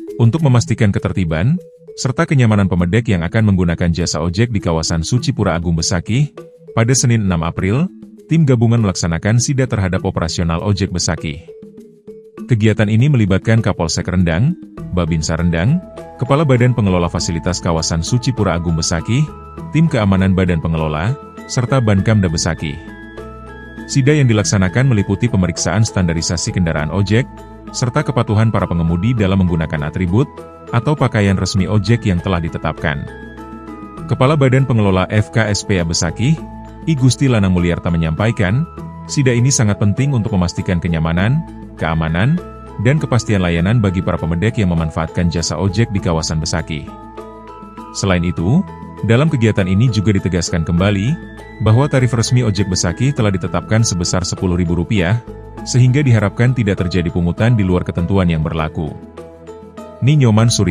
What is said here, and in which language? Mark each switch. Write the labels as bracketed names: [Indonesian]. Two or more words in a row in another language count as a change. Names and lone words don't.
[Indonesian] Untuk memastikan ketertiban, serta kenyamanan pemudik yang akan menggunakan jasa ojek di kawasan Suci Pura Agung Besakih, pada Senin 6 April, tim gabungan melaksanakan sida terhadap operasional ojek Besakih. Kegiatan ini melibatkan Kapolsek Rendang, Babinsa Rendang, Kepala Badan Pengelola Fasilitas Kawasan Suci Pura Agung Besakih, tim keamanan Badan Pengelola, serta Bankamda Besakih. Sida yang dilaksanakan meliputi pemeriksaan standarisasi kendaraan ojek, serta kepatuhan para pengemudi dalam menggunakan atribut atau pakaian resmi ojek yang telah ditetapkan. Kepala Badan Pengelola FKSPA Besakih, I Gusti Lanang Mulyarta menyampaikan, sida ini sangat penting untuk memastikan kenyamanan, keamanan, dan kepastian layanan bagi para pemudik yang memanfaatkan jasa ojek di kawasan Besakih. Selain itu, dalam kegiatan ini juga ditegaskan kembali, bahwa tarif resmi ojek Besakih telah ditetapkan sebesar Rp10.000, sehingga diharapkan tidak terjadi pungutan di luar ketentuan yang berlaku.